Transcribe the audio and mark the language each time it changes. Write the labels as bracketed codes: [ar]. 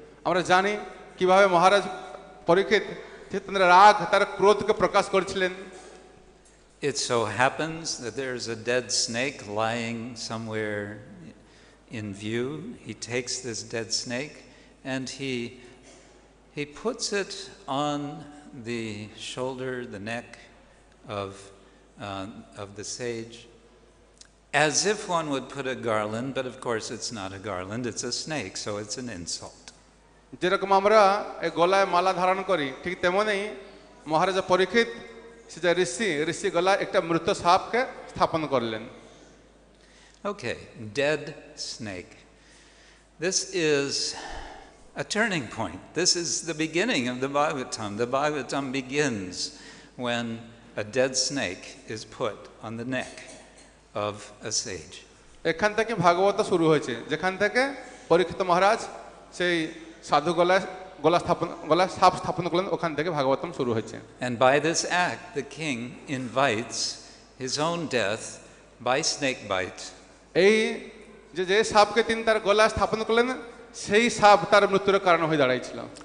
[bn] আমরা জানি কিভাবে মহারাজ পরীক্ষিত তার রাগ, তার ক্রোধকে প্রকাশ করেছিলেন। [en] it so happens that there's a dead snake lying somewhere in view. He takes this dead snake and he puts it on the shoulder, the neck of the sage, as if one would put a garland, but of course it's not a garland, it's a snake, so it's an insult. [bn] যেরকম আমরা এই গলায় মালা ধারণ করি ঠিক তেমনই মহারাজা পরীক্ষিত সে যে ঋষি গলায় একটা মৃত সাপকে স্থাপন করলেন। [en] Okay, dead snake. This is a turning point. This is the beginning of the Bhagavatam. The Bhagavatam begins when a dead snake is put on the neck of a sage. [bn] এখান থেকে ভাগবত শুরু হয়েছে, যেখান থেকে পরীক্ষিত মহারাজ সেই সাধু গলায় সাপ স্থাপন করলেন, ওখান থেকে ভাগবতম শুরু হয়েছে। [en] And by this act, the king invites his own death by snake bite. [bn] এই যে সাপকে তিনি তার গলায় স্থাপন করলেন, সেই সাপ তার মৃত্যুর কারণ হয়ে দাঁড়াইছিল।